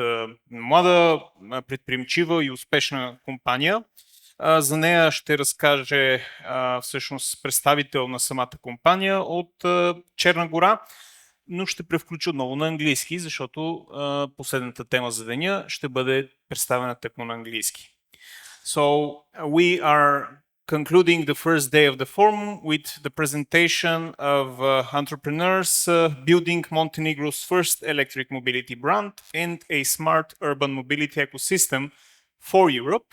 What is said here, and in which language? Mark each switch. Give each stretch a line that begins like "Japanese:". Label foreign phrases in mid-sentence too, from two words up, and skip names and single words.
Bulgarian: млада, предприемчива и успешна компания. За нея ще разкаже всъщност представител на самата компания от Черна гора, но ще превключа отново на английски, защото последната тема за деня ще бъде представена тъкмо на английски.
English: So we are concluding the first day of the forum with the presentation of entrepreneurs building Montenegro's first electric mobility brand and a smart urban mobility ecosystem for Europe.